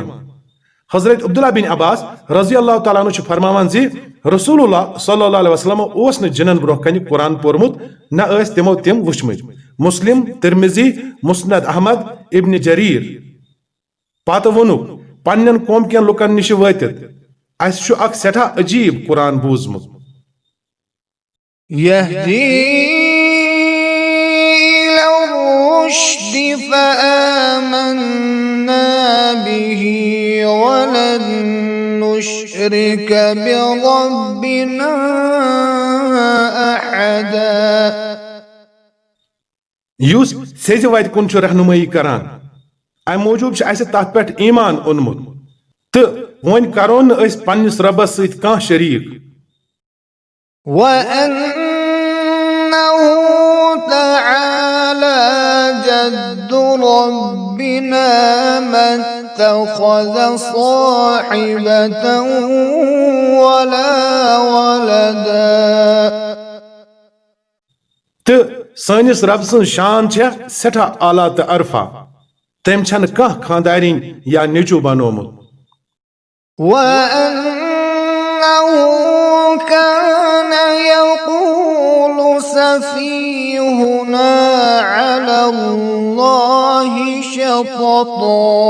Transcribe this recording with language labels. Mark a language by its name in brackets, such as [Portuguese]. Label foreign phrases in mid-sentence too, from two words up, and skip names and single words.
[Kashmiri] हजरत अब्दुल्ला बिन अब्बास [Arabic] رضي الله تعالى عنه [Kashmiri] फरमावान जे रसूलुल्लाह [Arabic] صلى الله عليه وسلم [Kashmiri] ओस न जिनन ब्रोह कन कुरान पोरमुत न तिमो तिम वुचमत। मुस्लिम, तिरमिजी, मुस्नद अहमद, इब्न जरीर पत वोनुक पन्न कौम कन लुकन निश वतित अस अख सठा अजीब कुरान बूजमुत। [Arabic] يهدي إلى الرشد فآمنا به ولن نشرك بربنا أحدا. [Kashmiri] युस सेज वत कुन रहनुमाई करान अम मूजूब तथ पे ईमान ओनमुत तो वन करो न पन्निस रबस सत कह शरीक। [Arabic] وأنه تعالى جد ربنا ما اتخذ صاحبة ولا ولدا. [Kashmiri] तो सनिस रब सं शान सठा आला तो अरफा तम छन कह खानदारिन या निचू बनोमुत। [Arabic] وأنه كان يقول سفيهنا على الله شططا.